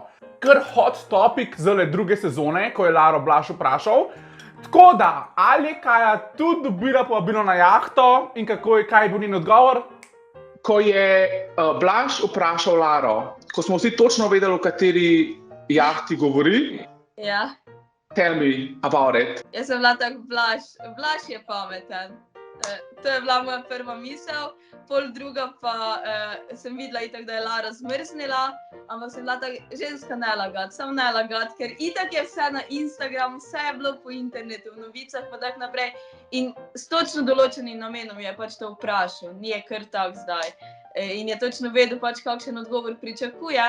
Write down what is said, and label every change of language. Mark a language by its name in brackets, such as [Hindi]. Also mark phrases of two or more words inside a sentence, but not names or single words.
[Slovenian] Kar [English] hot topic [Slovenian] zale druge sezone, ko je Laro Blaž vprašal. Tako da, ali je Kaja tudi dobila povabilo na jahto in kaj je bil njen odgovor? Ko je Blaž vprašal Laro, ko smo vsi točno vedeli, o kateri jahti govori, Ja. [English] tell me about it. [Slovenian] Jaz sem bila tako Blaž je pameten. To je bila moja prva misel, pol druga pa sem videla itak, da je Lara zmrznila, ampak sem bila tako, ženska ne lagat, samo ne lagat, ker itak je vse na Instagramu, vse je bilo po internetu, v novicah pa tako naprej in s točno določenim namenom je pač to vprašal, ni je kar tak zdaj in je točno vedel pač kakšen odgovor pričakuje.